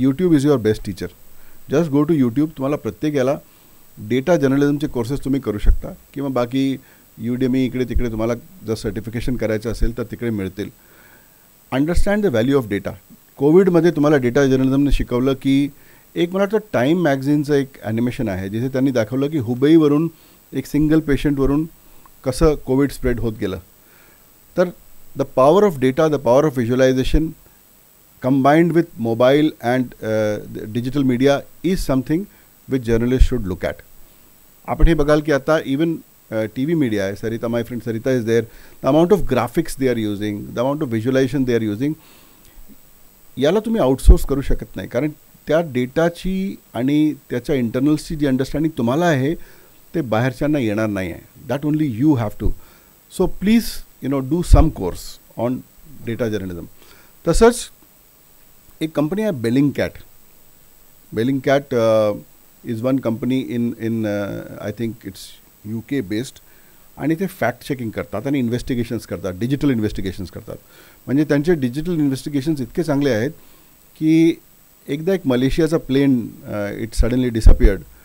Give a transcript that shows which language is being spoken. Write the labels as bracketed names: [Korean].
[English] YouTube is your best teacher. Just go to YouTube. [Marathi] तुम्हाला प्रत्येक याला डेटा जर्नलिझमचे कोर्सेस तुम्ही करू शकता किंवा बाकी युडेमी इकडे तिकडे तुम्हाला जर सर्टिफिकेशन करायचं असेल तर तिकडे मिळतील. [English] Understand the value of data. [Marathi] कोविडमध्ये तुम्हाला डेटा जर्नलिझमने शिकवलं की एक मला वाटतं टाईम मॅगझिनचं एक ॲनिमेशन आहे जिथे त्यांनी दाखवलं की हुबईवरून एक सिंगल पेशंटवरून कसं कोविड स्प्रेड होत गेलं. [English] तर the power of data, the power of visualisation combined with mobile and digital media is something which journalists should look at. [Marathi] आपण हे बघाल की आता इवन TV मीडिया आहे. सरिता, [English] My friend Sarita is there. The amount of graphics they are using, the amount of visualisation they are using, [Marathi] याला तुम्ही outsource करू शकत नाही. कारण त्या डेटाची आणि त्याच्या इंटरनल्सची जी अंडरस्टँडिंग तुम्हाला आहे ते बाहेरच्यांना येणार नाही आहे. [English] That only you have to. So please do some course on data journalism. [Marathi] तसंच एक कंपनी आहे [English] Bellingcat. Bellingcat is one company in I think it's UK based. [Marathi] आणि ते फॅक्ट चेकिंग करतात आणि इन्व्हेस्टिगेशन्स करतात, डिजिटल इन्व्हेस्टिगेशन्स करतात. म्हणजे त्यांचे डिजिटल इन्व्हेस्टिगेशन्स इतके चांगले आहेत की एकदा एक मलेशियाचा प्लेन [English] It suddenly disappeared.